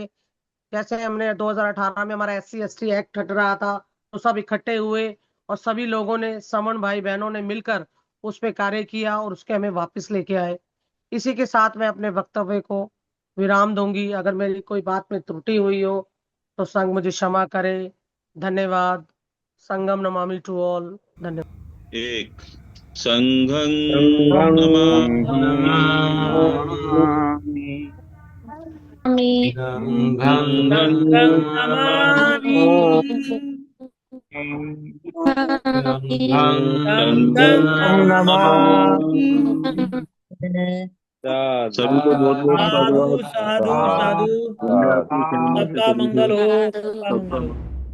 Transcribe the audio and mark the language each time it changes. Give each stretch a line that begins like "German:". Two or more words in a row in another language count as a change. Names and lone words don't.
Hindi: जैसे हमने 2018 में हमारा SC ST एक्ट हट रहा था, तो सब इकट्ठे हुए और सभी लोगों ने, समन भाई बहनों ने मिलकर उस पे कार्य किया और उसके हमें वापस लेके आए। इसी के साथ मैं अपने वक्तव्य को विराम दूंगी। अगर मेरी कोई बात में त्रुटि हुई हो तो संघ मुझे क्षमा करे। धन्यवाद।
Pali: संगम नमामि
English: to all.
Hindi: धन्यवाद।
Pali: एक संघं संघं नमामि। नमामि संघं संघं नमामि संघं नमामि। नमामि।
Hindi: सभी को बहुत बहुत साधु साधुवाद। साधु साधु। दुनिया की कल्याण से सबका सभी को मंगल हो, साधु सबका मंगल हो।